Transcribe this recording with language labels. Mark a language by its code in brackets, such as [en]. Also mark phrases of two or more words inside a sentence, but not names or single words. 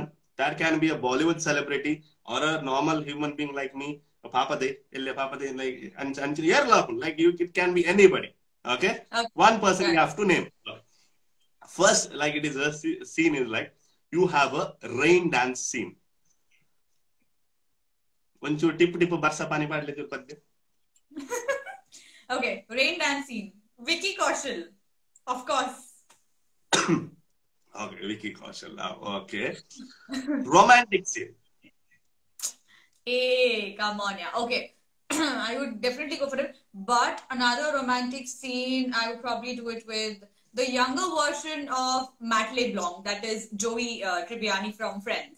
[en] That can be a Bollywood celebrity or a normal human being like me. Like it can be anybody. Okay? Okay. One person you Right. have to name. First, like it is a scene is like you have a rain dance scene. [tcy] ಒಂಚೂರು [hi] टिप टिप बरसा पानी [tcy] ಪಾಡ್ಲಿಕ್ಕೆ ಪದ್ಯ. [en] Okay, rain dance scene. Vicky Kaushal, of course. Okay, Vicky Kaushal. Okay. Romantic scene. Hey, come on, yeah. Okay. I would definitely go for it. But another romantic scene, I would probably do it with the younger version of Matt LeBlanc, that is Joey Tribbiani from Friends.